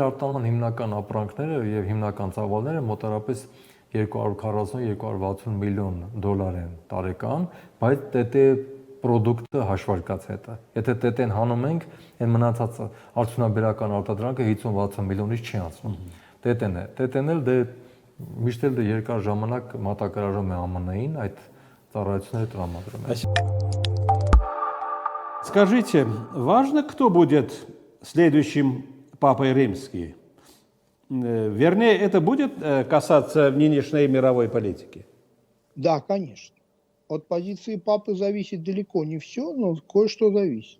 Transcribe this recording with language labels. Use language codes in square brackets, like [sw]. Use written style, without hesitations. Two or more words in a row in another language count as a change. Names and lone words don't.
[hy] արտահանման հիմնական ապրանքները եւ հիմնական ծավալները մոտարապես 240-260 միլիոն դոլար են տարեկան, բայց ՏՏ պրոդուկտը հաշվարկած հետը։ Եթե ՏՏ-ն հանում ենք, այն մնացած արդյունաբերական արտադրանքը 50-60 միլիոնից չի անցնում։ ՏՏ-ն է։ ՏՏ-ն էլ դե միշտ էլ երկար ժամանակ մատակարարում է ԱՄՆ-ին այդ ծառայությունները տրամադրում է։ [ru] Скажите, важно, кто будет следующим Папой Римским? Вернее, это будет касаться нынешней мировой политики? Да, конечно. От позиции папы зависит далеко не все, но кое-что зависит.